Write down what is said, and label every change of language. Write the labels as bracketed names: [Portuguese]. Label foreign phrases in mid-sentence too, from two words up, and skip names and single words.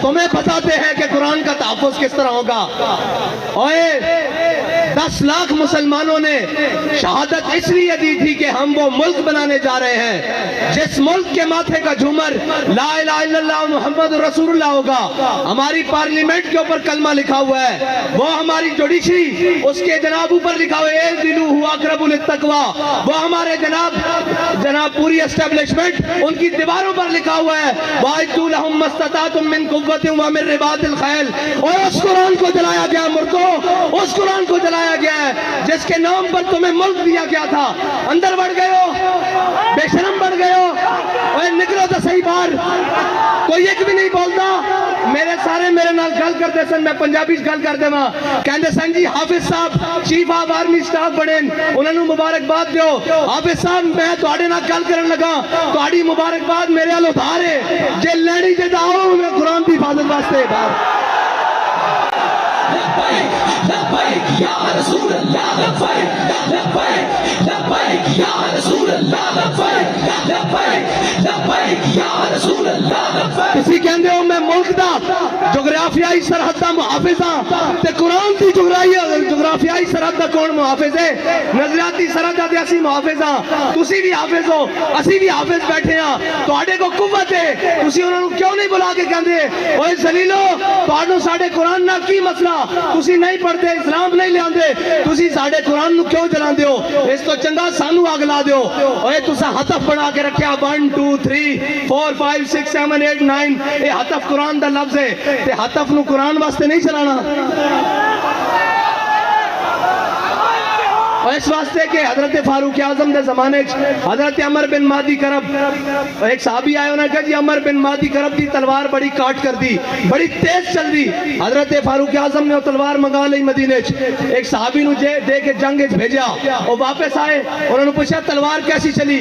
[Urdu] تمہیں بتاتے ہیں کہ قرآن کا تحفظ کس طرح ہوگا۔ اوئے 10 لاکھ مسلمانوں نے شہادت اس لیے دی تھی کہ ہم وہ ملک بنانے جا رہے ہیں جس ملک کے ماتھے کا جھومر [Arabic] لا الہ الا اللہ محمد رسول اللہ [Urdu] ہوگا۔ ہماری پارلیمنٹ کے اوپر کلمہ لکھا ہوا ہے، وہ ہماری جوڈیشری اس کے جناب اوپر لکھا ہوا ہے [Arabic] اعدلوا هو اقرب للتقوی، [Urdu] وہ ہمارے جناب پوری اسٹیبلشمنٹ ان کی دیواروں پر لکھا ہوا ہے [Arabic] وَأَعِدُّوا لَهُم مَّا اسْتَطَعْتُم مِّن قُوَّةٍ وَمِن رِّبَاطِ الْخَيْلِ۔ [Urdu] اور اس قرآن کو جلایا گیا مردوں، اس قرآن کو جلایا گیا ہے جس کے نام پر تمہیں ملک دیا گیا تھا۔ اندر بڑھ گئے ہو، بے شرم بڑھ گئے ہو، اور نکلو تو صحیح باہر۔ کوئی ایک بھی نہیں بولتا۔ [Punjabi] میرے سارے میرے نال گل کرتے سن، میں پنجابی گل کر دے ماں، کہندے سن جی حافظ صاحب چیف آف آرمی سٹاف بڑے، انہوں نے مبارکباد دیو۔ حافظ صاحب میں تواڈے نال گل کرن لگا، تواڈی مبارکباد میرے ال ادھار ہے، جے لینی جے آؤ میں قرآن دی حفاظت واسطے باہر۔ [Arabic] لبیک لبیک یا رسول اللہ لبیک لبیک لبیک یا رسول اللہ لبیک لبیک لبیک یا رسول اللہ لبیک۔ [Punjabi] کسی کہندے ہو میں ملک دا جغرافیائی سرحد دا محافظ ہاں تے قرآن دی جغرافیائی سرحد دا کون محافظ ہے؟ نظریاتی سرحد دا اسی محافظ ہاں، تسی بھی حافظ ہو، اسی بھی حافظ بیٹھے ہاں، تواڈے کو قوت ہے، تسی انہاں نوں کیوں نہیں بلا کے کہندے اوئے ذلیلو تواڈوں ساڈے قرآن نال کی مسئلہ؟ تسی نہیں پڑھتے، اسلام نہیں لے آندے، تسی ساڈے قرآن نوں کیوں جلاندے ہو؟ اس تو چنگا سانو اگ لا دیو۔ اوئے تساں ہتف بنا کے رکھیا 1 2 3 4 5 6 7 8 9، یہ ہتف قرآن دا لفظ ہے تے ہتف نو قرآن واسطے نہیں چلانا۔ [Urdu] اور اس واسطے کہ حضرت فاروق اعظم دے زمانے حضرت عمر بن مادی کرب ایک صحابی آئے، انہوں نے کہا جی عمر بن مادی کرب دی تلوار [Punjabi] بڑی کاٹ کر دی، بڑی تیز چل دی۔ [Urdu] حضرت فاروق اعظم نے وہ تلوار منگا لی مدینے، ایک صحابی نو دے کے جنگ بھیجا، وہ واپس آئے، انہوں نے پوچھا تلوار کیسی چلی؟